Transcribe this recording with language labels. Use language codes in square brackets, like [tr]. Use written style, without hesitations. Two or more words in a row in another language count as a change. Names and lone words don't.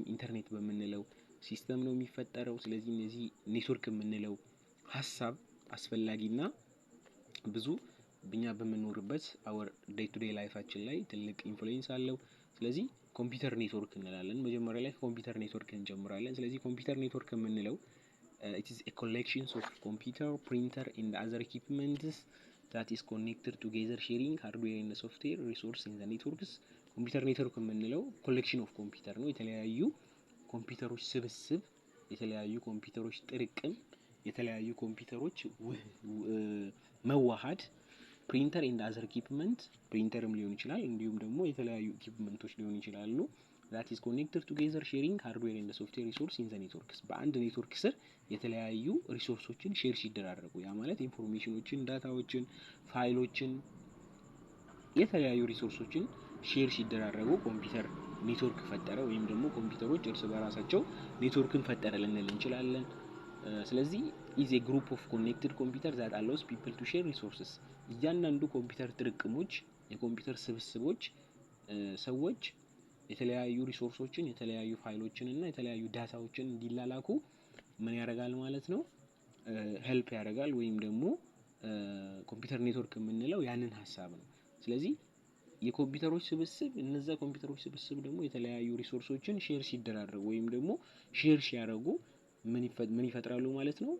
[am] ኢንተርኔት በምንለው ሲስተም ነው የሚፈጠረው። ስለዚህ እነዚህ ኔትወርክ የምንለው ሀሳብ አስፈላጊና ብዙ በእኛ በምንኖርበት [en] our day to day [am] ላይፋችን ላይ ትልቅ ኢንፍሉዌንስ አለው። ስለዚህ [en] computer network [am] እንላለን። መጀመሪያ ላይ [en] computer network [am] እንጀምራለን። ስለዚህ [en] computer network [am] የምንለው [en] it is a collection of computer, printer and other equipments that is connected together sharing hardware and software resource in the networks። computer network [am] የምንለው [en] collection of computer [am] ነው። የተለያዩ ኮምፒውተሮች ስብስብ፣ የተለያዩ ኮምፒውተሮች ጥርቅም፣ የተለያዩ ኮምፒውተሮች መዋሃድ [en] printer and other equipment [am] ፕሪንተርም ሊሆን ይችላል እንዲሁም ደግሞ የተለያዩ ኢኩዊፕመንቶች ሊሆን ይችላሉ። [en] that is connected together sharing hardware and software resource in the networks። [am] በአንድ ኔትወርክ ስር የተለያዩ ሪሶርሶችን ሼር ሲደራረጉ ያ ማለት ኢንፎርሜሽኖችን፣ ዳታዎችን፣ ፋይሎችን የተለያዩ ሪሶርሶችን ሼር ሲደራረጉ [en] computer network [am] ፈጠረ ወይም ደግሞ ኮምፒውተሮች እርስ በራሳቸው ኔትወርክን ፈጠረ ልንል እንችላለን። ስለዚህ [en] is a group of connected computer that allows people to share resources። [am] እያንዳንዱ ኮምፒውተር ጥርቅሞች የኮምፒውተር ስብስቦች ሰዎች የተለያዩ ሪሶርሶችን የተለያዩ ፋይሎችን እና የተለያዩ ዳታዎችን እንዲላላኩ ምን ያደርጋል ማለት ነው? ሄልፕ ያደርጋል ወይም ደግሞ [en] computer network [am] የምንለው ያንን ሀሳብ ነው። ስለዚህ የኮምፒውተሮች ስብስብ እነዛ ኮምፒውተሮች ስብስብ ደግሞ የተለያዩ ሪሶርሶችን ሼር ሲደራረጉ ወይም ደግሞ ሼር ሲያደርጉ ምን ይፈጥራሉ ማለት ነው?